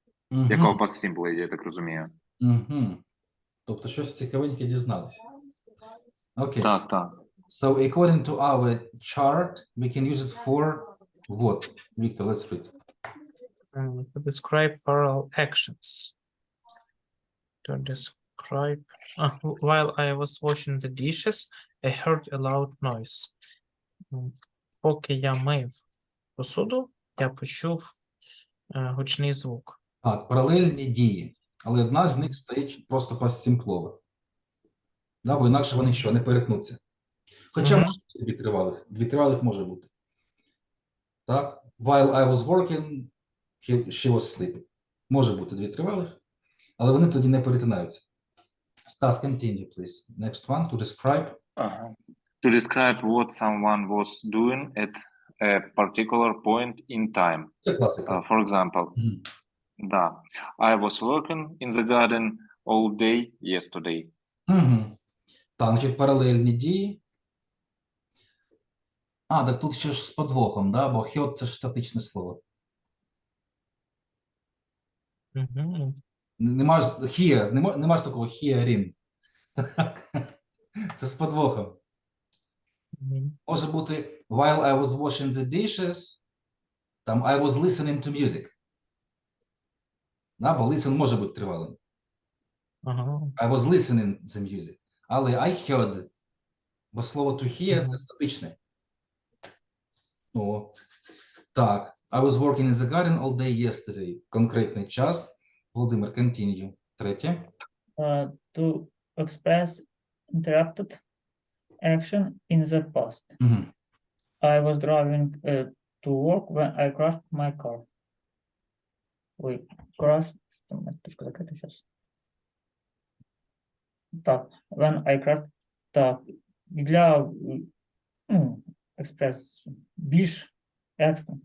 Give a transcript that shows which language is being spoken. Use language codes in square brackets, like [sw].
[uk] Яка у past simple, я так розумію. Тобто щось цікавеньке дізналися. Окей. Так. [en] So according to our chart, we can use it for what? Victor, let's read. To describe parallel actions. To describe... while I was washing the dishes, I heard a loud noise. [uk] Поки я мив посуду, я почув гучний звук. Так, паралельні дії. Але одна з них стоїть просто пастсімплова. Да, бо інакше вони що, не перетнуться. Хоча може бути 2 тривалих. 2 тривалих може бути. Так. [en] While I was working, she was sleeping. [uk] Може бути 2 тривалих, але вони тоді не перетинаються. [en] Stas, continue, please. Next one, to describe. To describe what someone was doing at a particular point in time. [uk] Це класика. [en] For example, да. I was working in the garden all day yesterday. [uk] Так, значить, паралельні дії. Так тут ще ж з подвохом, да? Бо heard – це ж статичне слово. Нема ж here, нема ж такого hearing. Це з подвохом. Може бути [en] while I was washing the dishes, [uk] там [en] I was listening to music. [uk] Да, бо listen може бути тривалим. [en] I was listening the music. [uk] Але I heard, бо слово to hear – це статичне. О. [en] Так, I was working in the garden all day yesterday. [uk] Конкретний час. [en] Володимир, continue. [uk] Третє. [en] To express interrupted action in the past. I was driving to work when I crashed my car. [uk] Ой, crashed. Трошки закрити зараз. [en] Так, when I crashed. [uk] Так, для експрес більш екстра.